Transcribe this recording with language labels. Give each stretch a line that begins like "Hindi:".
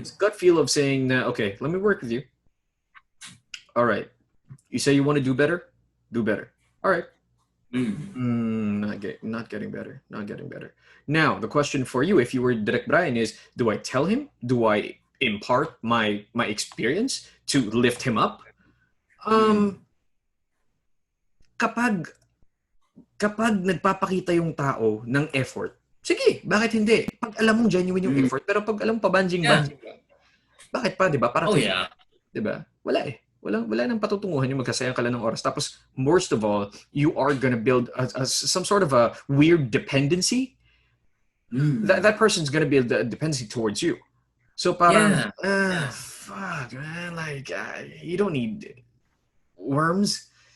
English: this gut feel of saying, nah, okay, let me work with you. All right, you say you want to do better. All right. mm, Not getting better. Not getting better. Now, the question for you, if you were Direct Brian, is: do I tell him? Do I impart my experience to lift him up? mm,
Filipino: Um, kapag kapag nagpapakita yung tao ng effort, sige, bakit hindi? Pag alam mong genuine yung effort, pero pag alam pabanjing-banjing lang, bakit pa, di ba? Para
English: Oh
Filipino: kayo,
English: yeah.
Filipino: di ba? Wala eh. Wala nang patutunguhan yung magkasayang ka lang ng oras.
English: Tapos, most of all, you are gonna build some sort of a weird dependency. That person's gonna build a dependency towards you. So parang, fuck, man, like, you don't need worms.